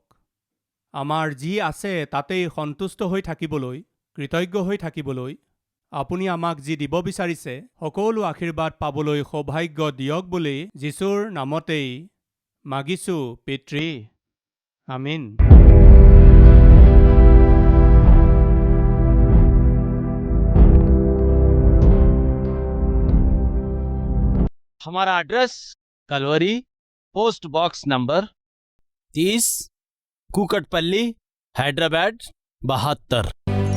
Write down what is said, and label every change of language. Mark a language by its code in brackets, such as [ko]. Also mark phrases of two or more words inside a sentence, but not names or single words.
[as] আমাৰ যি আছে তাতেই সন্তুষ্ট হৈ থাকিবলৈ, কৃতজ্ঞ হৈ থাকিবলৈ, আপুনি আমাক যি দিব বিচাৰিছে সকলো আশীৰ্বাদ পাবলৈ সৌভাগ্য দিয়ক বুলি যীশুৰ নামতেই মাগিছোঁ পিতৃ। আমিন। [hi] हमारा एड्रेस कलवरी, [en] post box number [hi] 30, कुकटपल्ली, हैदराबाद 72।